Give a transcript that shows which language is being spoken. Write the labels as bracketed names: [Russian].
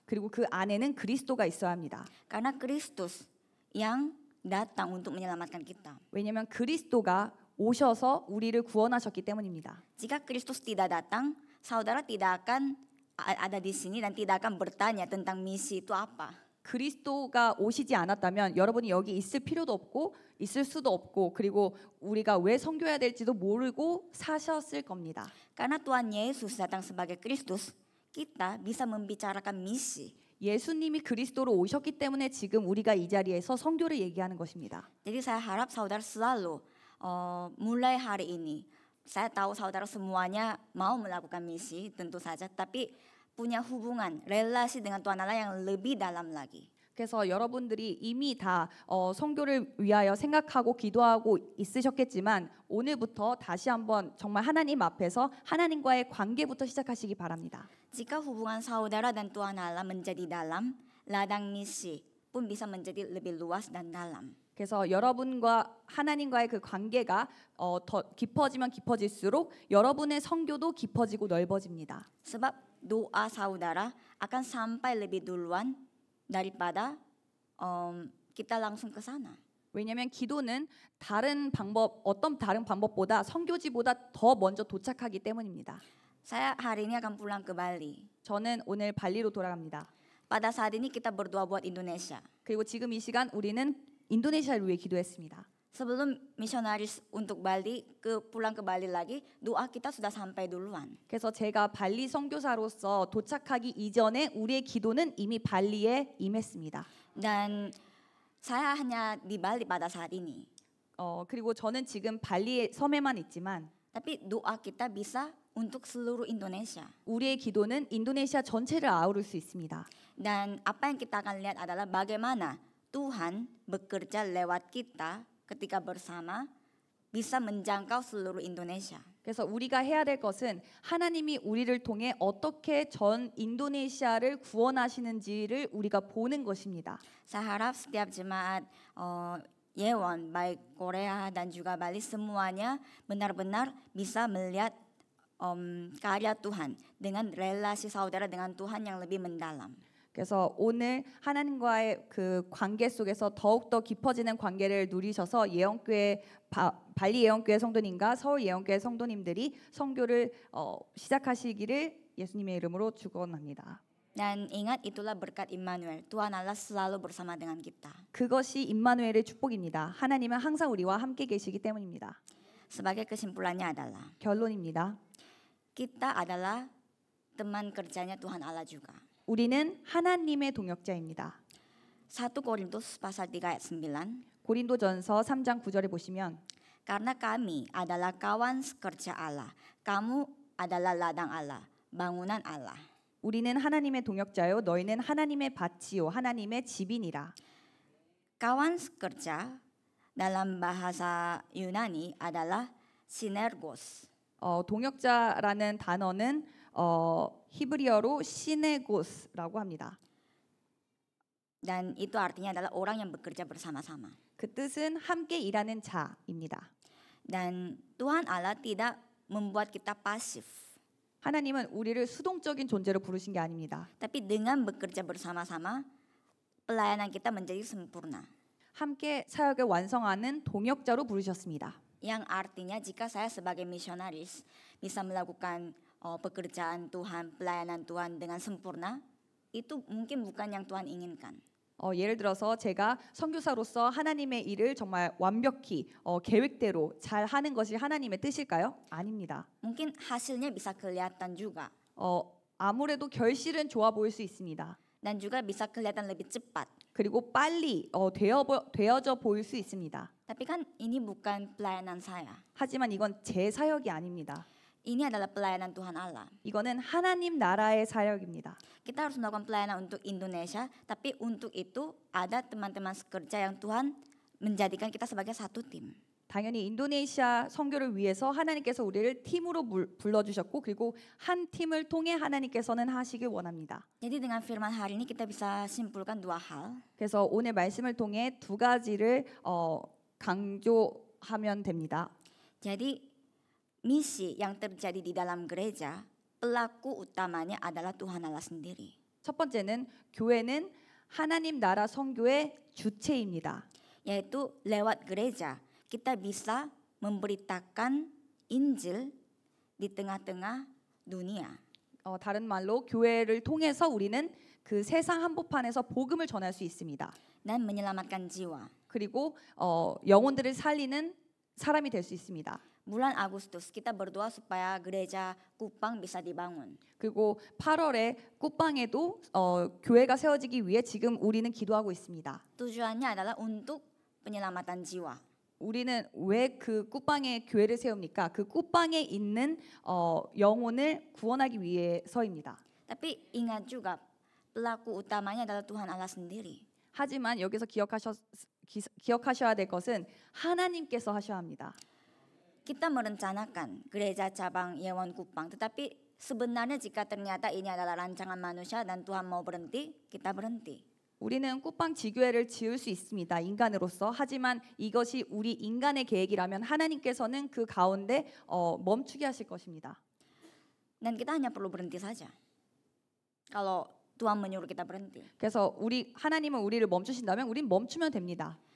[Korean] 그리고 그 안에는 그리스도가 있어야 합니다. [Indonesian] Karena Kristus yang datang untuk menyelamatkan kita. [Korean] 왜냐하면 그리스도가 오셔서 우리를 구원하셨기 때문입니다. [Indonesian] Jika Kristus tidak datang, saudara tidak akan ada di sini dan tidak akan bertanya tentang misi itu apa. [Korean] 그리스도가 오시지 않았다면 여러분이 여기 있을 필요도 없고 있을 수도 없고 그리고 우리가 왜 선교해야 될지도 모르고 사셨을 겁니다. [Indonesian] Karena Tuhan Yesus datang sebagai Kristus, kita bisa membicarakan misi. [Korean] 예수님이 그리스도로 오셨기 때문에 지금 우리가 이 자리에서 선교를 얘기하는 것입니다. [Indonesian] Jadi saya harap saudara selalu mulai hari ini, saya tahu saudara semuanya mau melakukan misi tentu saja, tapi punya hubungan, relasi dengan Tuhan Allah yang lebih dalam lagi. [Korean] 그래서 여러분들이 이미 다 선교를 위하여 생각하고 기도하고 있으셨겠지만 오늘부터 다시 한번 정말 하나님 앞에서 하나님과의 관계부터 시작하시기 바랍니다. [Indonesian] Jika hubungan saudara dan Tuhan Allah menjadi dalam, ladang misi pun bisa menjadi lebih luas dan dalam. [Korean] 그래서 여러분과 하나님과의 그 관계가 더 깊어지면 깊어질수록 여러분의 선교도 깊어지고 넓어집니다. [Indonesian] Sebab doa saudara akan sampai lebih duluan daripada kita langsung ke sana. [Korean] 왜냐하면 기도는 어떤 다른 방법보다 선교지보다 더 먼저 도착하기 때문입니다. [Indonesian] Saya hari ini akan pulang ke Bali. [Korean] 저는 오늘 발리로 돌아갑니다. [Indonesian] Pada saat ini kita berdoa buat Indonesia. [Korean] 그리고 지금 이 시간 우리는 인도네시아를 위해 기도했습니다. [Indonesian] Sebelum misionaris untuk Bali pulang ke Bali lagi, doa kita sudah sampai duluan. [Korean] 그래서 제가 발리 선교사로서 도착하기 이전에 우리의 기도는 이미 발리에 임했습니다. [Indonesian] Dan saya hanya di Bali pada saat ini. [Korean] 그리고 저는 지금 발리 섬에만 있지만 [Indonesian] Tapi doa kita bisa untuk seluruh Indonesia. [Korean] 우리의 기도는 인도네시아 전체를 아우를 수 있습니다. [Indonesian] Dan apa yang kita akan lihat adalah bagaimana Tuhan bekerja lewat kita ketika bersama bisa menjangkau seluruh Indonesia. [Korean] 그래서 우리가 해야 될 것은 하나님이 우리를 통해 어떻게 전 인도네시아를 구원하시는지를 우리가 보는 것입니다. [Indonesian] Saya harap setiap jemaat Yewon baik Korea dan juga Bali semuanya benar-benar bisa melihat karya Tuhan dengan relasi saudara dengan Tuhan yang lebih mendalam. [Korean] 그래서 오늘 하나님과의 그 관계 속에서 더욱더 깊어지는 관계를 누리셔서 발리 예언교회 성도님과 서울 예언교회 성도님들이 선교를 시작하시기를 예수님의 이름으로 축원합니다. [Indonesian] Dan ingat itulah berkat Immanuel. Tuhan Allah selalu bersama dengan kita. [Korean] 그것이 임마누엘의 축복입니다. 하나님은 항상 우리와 함께 계시기 때문입니다. [Indonesian] Sebagai kesimpulannya adalah [Korean] 결론입니다. [Indonesian] kita adalah teman kerjanya Tuhan Allah juga. [Korean] 우리는 하나님의 동역자입니다. [Indonesian] 1 Korintus pasal 3 ayat 9. [Korean] 고린도전서 3장 9절에 보시면 [Indonesian] Karena kami adalah kawan sekerja Allah. Kamu adalah ladang Allah, bangunan Allah. [Korean] 우리는 하나님의 동역자요 너희는 하나님의 밭이요 하나님의 집이니라. [Indonesian] Kawan sekerja dalam bahasa Yunani adalah sinergos. [Korean] 동역자라는 단어는 히브리어로 시네고스라고 합니다. [Indonesian] Dan itu artinya adalah orang yang bekerja bersama-sama. [Korean] 그 뜻은 함께 일하는 자입니다. [Indonesian] Dan Tuhan Allah tidak membuat kita pasif. [Korean] 하나님은 우리를 수동적인 존재로 부르신 게 아닙니다. [Indonesian] Tapi dengan bekerja bersama-sama, pelayanan kita menjadi sempurna. [Korean] 함께 사역을 완성하는 동역자로 부르셨습니다. [Indonesian] Yang artinya jika saya sebagai misionaris bisa melakukan pekerjaan Tuhan, pelayanan Tuhan dengan sempurna, itu mungkin bukan yang Tuhan inginkan. [Korean] 예를 들어서 제가 선교사로서 하나님의 일을 정말 완벽히 계획대로 잘 하는 것이 하나님의 뜻일까요? 아닙니다. [Indonesian] Mungkin hasilnya bisa kelihatan juga. [Korean] 아무래도 결실은 좋아 보일 수 있습니다. [Indonesian] Dan juga bisa kelihatan lebih cepat. [Korean] 그리고 빨리 되어져 보일 수 있습니다. [Indonesian] Tapi kan ini bukan pelayanan saya. [Korean] 하지만 이건 제 사역이 아닙니다. [Indonesian] Ini adalah pelayanan Tuhan Allah. [Korean] 이거는 하나님 나라의 사역입니다. [Indonesian] Kita harus melakukan pelayanan untuk Indonesia, tapi untuk itu ada teman-teman sekerja yang Tuhan menjadikan kita sebagai satu tim. [Korean] 당연히 인도네시아 선교를 위해서 하나님께서 우리를 팀으로 불러주셨고 그리고 한 팀을 통해 하나님께서는 하시길 원합니다. [Indonesian] Jadi dengan firman hari ini kita bisa simpulkan dua hal. [Korean] 그래서 오늘 말씀을 통해 두 가지를 강조하면 됩니다. [Indonesian] Jadi misi yang terjadi di dalam gereja, pelaku utamanya adalah Tuhan Allah sendiri. [Korean] 첫 번째는 교회는 하나님 나라 선교의 주체입니다. [Indonesian] Yaitu lewat gereja kita bisa memberitakan Injil di tengah-tengah dunia. [Korean] 다른 말로 교회를 통해서 우리는 그 세상 한복판에서 복음을 전할 수 있습니다. [Indonesian] Dan menyelamatkan jiwa. [Korean] 그리고 영혼들을 살리는 사람이 될 수 있습니다. [Indonesian] Bulan Agustus kita berdoa supaya gereja Kupang bisa dibangun. [Korean] 그리고 8월에 꾸빵에도 교회가 세워지기 위해 지금 우리는 기도하고 있습니다. [Indonesian] Tujuannya adalah untuk penyelamatan jiwa. [Korean] 우리는 왜 그 꾸빵에 교회를 세웁니까? 그 꾸빵에 있는 영혼을 구원하기 위해서입니다. [Indonesian] Tapi ingat juga pelaku utamanya adalah Tuhan Allah sendiri. [Korean] 하지만 여기서 기억하셔야 될 것은 하나님께서 하셔야 합니다. [Indonesian] Kita merencanakan gereja cabang Yewon Kupang, tetapi sebenarnya jika ternyata ini adalah rancangan manusia dan Tuhan mau berhenti, kita berhenti. [Korean] 우리는 꾸빵 지교회를 지을 수 있습니다. 인간으로서. 하지만 이것이 우리 인간의 계획이라면 하나님께서는 그 가운데 멈추게 하실 것입니다. [Indonesian] Dan kita hanya perlu berhenti saja. Kalau Tuhan menyuruh kita berhenti. [Korean] 그래서 하나님은 우리를 멈추신다면 우린 멈추면 됩니다.